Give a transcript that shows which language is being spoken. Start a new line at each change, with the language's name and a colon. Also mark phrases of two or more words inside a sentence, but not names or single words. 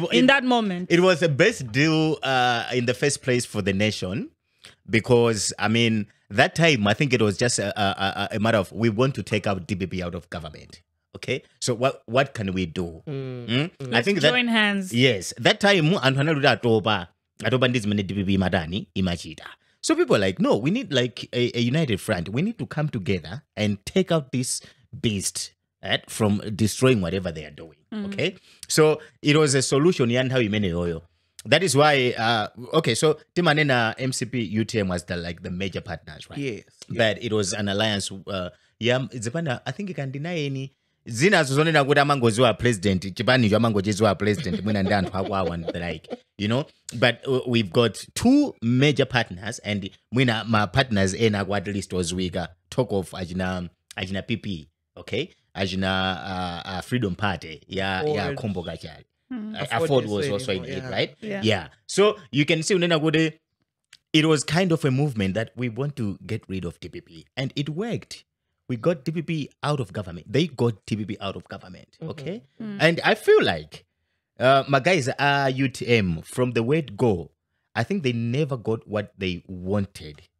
English: In that moment, it was the best deal in the first place for the nation. because I mean that time I think it was just a matter of we want to take out DPP out of government. Okay, so what can we do? I think that join hands. Yes, that time
Nyanja: atoba ndizimene DPP madani imachita.
English: So people are like, no, we need like a united front. We need to come together and take out this beast from destroying whatever they are doing. Okay, so it was a solution. That is why. Okay, so Timanena MCP UTM was the major partners, right? Yes. But it was an alliance. It's I think you can deny any.
Nyanja: Zina zozonena kuti amangozi wa president chipani chamangozi wa president mwina ndi anthu akwawa
English: like but we've got two major partners and
Nyanja: mwina ma partners ena kwa
English: at least
Nyanja: oziwika
English: talk of
Nyanja: ajina PP, okay, ajina Freedom Party ya Kombo Gachali.
English: Afford was also in it, right? Yeah. So you can see
Nyanja: unena kuti
English: it was kind of a movement that we want to get rid of DPP and it worked. We got DPP out of government. They got DPP out of government. Okay? And I feel like my guys are UTM from the word go. I think they never got what they wanted.